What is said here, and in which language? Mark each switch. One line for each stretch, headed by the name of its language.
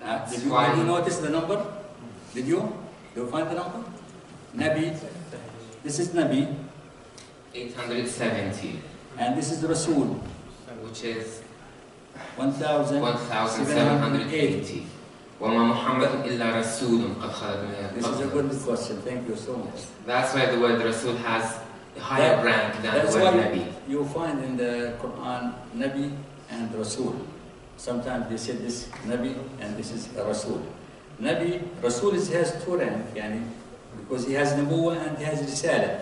English: Did you already notice the number? Did you? Did you find the number? نبي. This is نبي. 870. And this is رسول. Which is 1780.
Arabic: وما محمد إلا رسول قد خلد من
English: هذا. This is a good question. Thank you so much. That's why the word Rasul has a higher that, rank than the word Nabi. You find in the Quran Nabi and Rasul. Sometimes they say this Nabi and this is a Rasul. Nabi, Rasul is, has two rank, يعني, because he has Nabuwa and he has Risala.